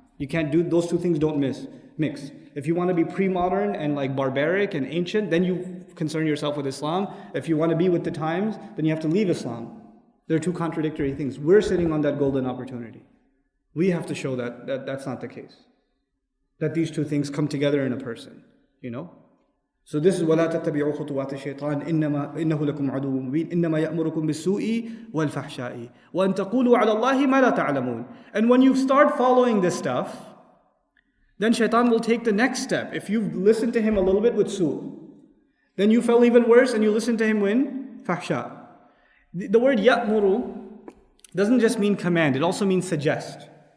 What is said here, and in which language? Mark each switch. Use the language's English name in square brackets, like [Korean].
[English] You can't do, those two things don't mix. If you want to be pre-modern and like barbaric and ancient, then you concern yourself with Islam. If you want to be with the times, then you have to leave Islam. They're two contradictory things. We're sitting on that golden opportunity. We have to show that that's not the case. That these two things come together in a person, So this is [Arabic] وَلَا تَتَّبِعُوا خُطُوَاتِ الشَّيْطَانِ إِنَّهُ لَكُمْ عَدُوٌّ مُبِينٌ إِنَّمَا يَأْمُرُكُمْ بِالسُّوءِ وَالْفَحْشَاءِ وَأَن تَقُولُوا عَلَى اللَّهِ مَا لَا تَعْلَمُونَ. [English] And when you start following this stuff, then shaitan will take the next step. If you've listened to him a little bit with su', then you fell even worse and you listen to him when fahsha. The word ya'muru doesn't just mean command, it also means suggest.